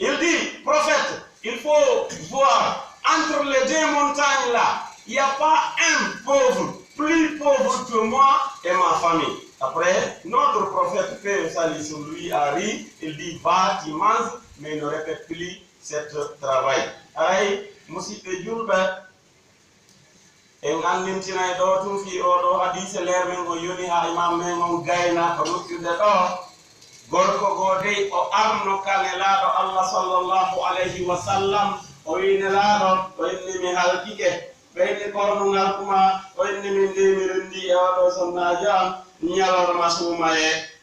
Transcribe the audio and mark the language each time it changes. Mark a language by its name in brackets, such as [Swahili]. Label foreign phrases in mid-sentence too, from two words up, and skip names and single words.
[French] Il dit, prophète, il faut voir entre les deux montagnes là, il n'y a pas un pauvre, plus pauvre que moi et ma famille. Après, notre prophète, paix et salut sur lui, a ri, il dit, va, tu manges, mais ne répète plus ce travail. Aïe, [Fula] musipe julbe, en andintina do tum fi oɗo hadise leer men go yoni ha imam men on gayna ko ruttude ɗo gorko go dey o arno kanelaɗo Allah [Arabic] sallallahu alayhi wa sallam [Fula] o wi nelaɗo o inni mi halkike ɓeyde kornungal kuma o inni min nde mi rendi e oɗo sonnaji am ñalorma suumaye